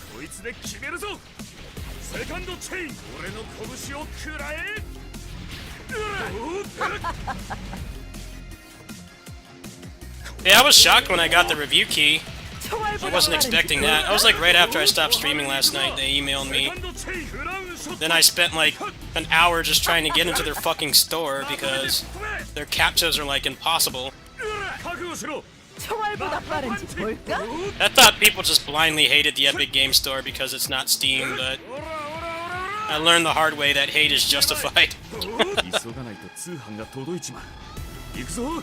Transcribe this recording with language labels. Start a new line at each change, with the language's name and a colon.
Japanese: こいつで決めるぞセカンドチェイン俺の拳を食らえ
English: Yeah, I was shocked when I got the review key. I wasn't expecting that. I was like right after I stopped streaming last night, they emailed me. Then I spent like an hour just trying to get into their fucking store because their captchas are like impossible.
Japanese: 覚悟しろ
Korean: 총알보다 빠른지 볼까?
English: I thought people just blindly hated the Epic Game Store because it's not Steam, but I learned the hard way that hate is justified.
Japanese: 急がないと通販が届いちまう行くぞ